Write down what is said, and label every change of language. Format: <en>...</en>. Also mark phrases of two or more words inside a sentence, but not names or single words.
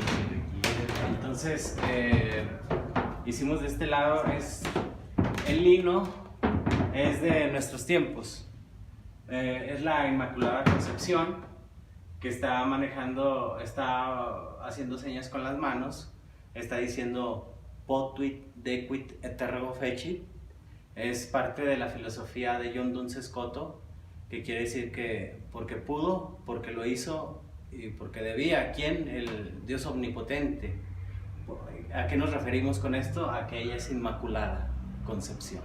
<es>Entonces, hicimos de este lado, el lino es de nuestros tiempos. Es la Inmaculada Concepción, que está haciendo señas con las manos, está diciendo</es> <la>potuit dequit et ergo fecit.</la> <es>Es parte de la filosofía de John Duns Scoto, que quiere decir que porque pudo, porque lo hizo y porque debía. ¿Quién? El Dios omnipotente. ¿A qué nos referimos con esto? A que ella es Inmaculada Concepción.</es>